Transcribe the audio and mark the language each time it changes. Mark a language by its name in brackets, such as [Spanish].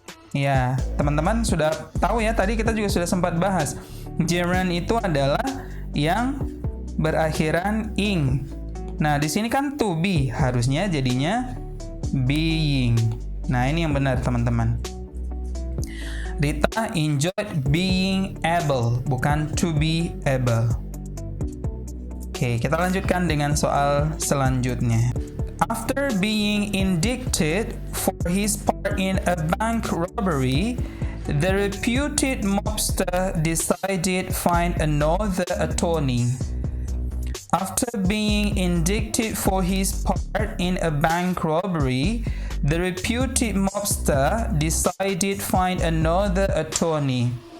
[Indonesian] Ya, teman-teman sudah tahu ya, tadi kita juga sudah sempat bahas. Gerund itu adalah yang berakhiran ing. Nah, di sini kan to be, harusnya jadinya being. Nah, ini yang benar, teman-teman. [English] Rita enjoyed being able, [Indonesian] bukan [English] to be able. [Indonesian] Oke, kita lanjutkan dengan soal selanjutnya. [English] After being indicted for his part in a bank robbery, the reputed mobster decided find another attorney. After being indicted for his part in a bank robbery, the reputed mobster decided find another attorney.